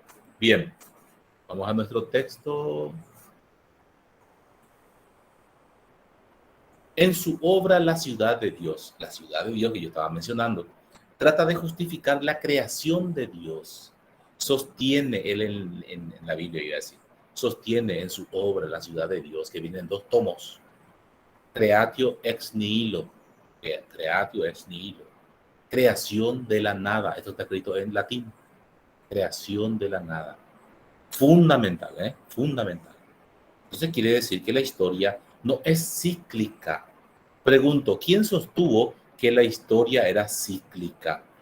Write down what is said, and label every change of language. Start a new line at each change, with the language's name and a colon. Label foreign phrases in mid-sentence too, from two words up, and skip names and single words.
Spanish: Bien, vamos a nuestro texto. En su obra La ciudad de Dios que yo estaba mencionando, trata de justificar la creación de Dios. Sostiene él en la Biblia, iba a decir, sostiene en su obra La ciudad de Dios, que viene en 2 tomos.
Latin: Creatio ex nihilo. Creatio ex nihilo.
Spanish: Creación de la nada. Esto está escrito en latín. Creación de la nada. Fundamental, ¿eh? Fundamental. Entonces quiere decir que la historia no es cíclica. Pregunto, ¿quién sostuvo que la historia era cíclica?